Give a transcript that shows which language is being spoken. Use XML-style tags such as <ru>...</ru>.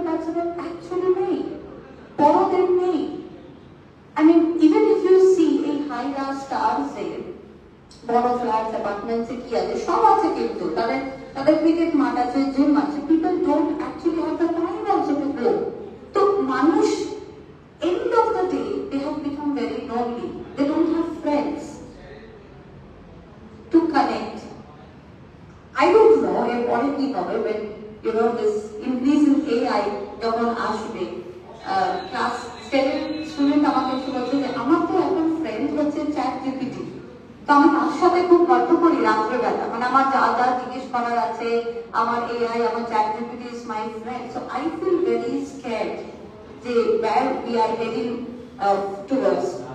<bn>বাচ্চাদের অ্যাকচুয়ালি নেই, বড়দের নেই। I mean, even if you see এই হাইরা স্টারসে বড় ফ্ল্যাটস অ্যাপার্টমেন্টসে কি আছে, সব আছে, কিন্তু তাদের ক্রিকেট মাঠ আছে, জিম আছে, people don't actually have the time also to go.</bn> <en>তো মানুষ end of the day they have become very lonely, they don't have friends to connect. I don't know what it will be when this increase in AI যখন আসবে।</en> <bn>Class 10 student আমাকে এসে বলছে যে আমার তো এখন ফ্রেন্ড হচ্ছে চ্যাট জিপিটি, তো আমি তার সাথে খুব গল্প করি রাত্রেবেলা, মানে আমার যা যা জিজ্ঞেস করার আছে আমার AI, আমার chat GPT is my friend.</bn> <en>So I feel very scared যে where we are heading towards.</en>